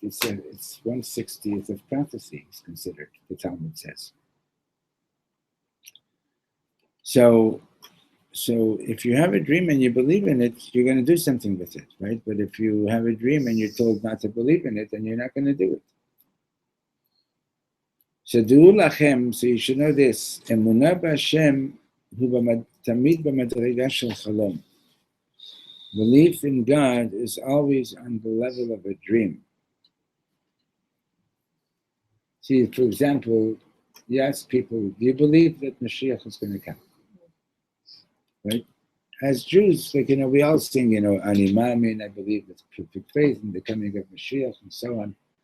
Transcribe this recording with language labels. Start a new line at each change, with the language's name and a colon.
English: It's 1/60th of prophecy is considered, the Talmud says. So if you have a dream and you believe in it, you're going to do something with it, right? But if you have a dream and you're told not to believe in it, then you're not going to do it. So
Hebrew: דעו לכם,
English: so you should know this,
Hebrew: אמונה בהשם הוא תמיד במדרגה של חלום.
English: Belief in God is always on the level of a dream. See, for example, you ask people, do you believe that Mashiach is going to come? Right? As Jews, we all sing, Ani Mamin, I believe with perfect faith in the coming of Mashiach and so on.